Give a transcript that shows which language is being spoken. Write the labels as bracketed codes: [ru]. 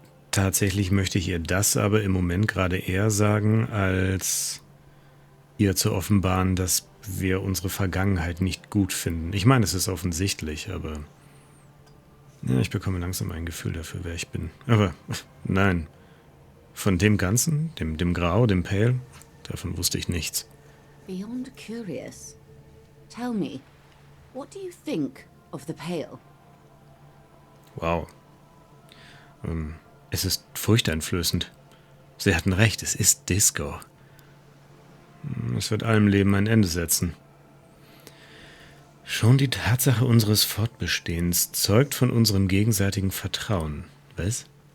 [de] Tatsächlich möchte ich ihr das aber im Moment gerade eher sagen, als ihr zu offenbaren, dass wir unsere Vergangenheit nicht gut finden. Ich meine, es ist offensichtlich, aber ja, ich bekomme langsam ein Gefühl dafür, wer ich bin. Aber nein, von dem Ganzen, dem Grau, dem Pale, davon wusste ich nichts. [en] Beyond curious. Tell me, what do you think of the Pale? Wow. [de] Es ist furchteinflößend. Sie hatten recht, es ist Disco. Es wird allem Leben ein Ende setzen. Schon die Tatsache unseres Fortbestehens zeugt von unserem gegenseitigen Vertrauen. Was?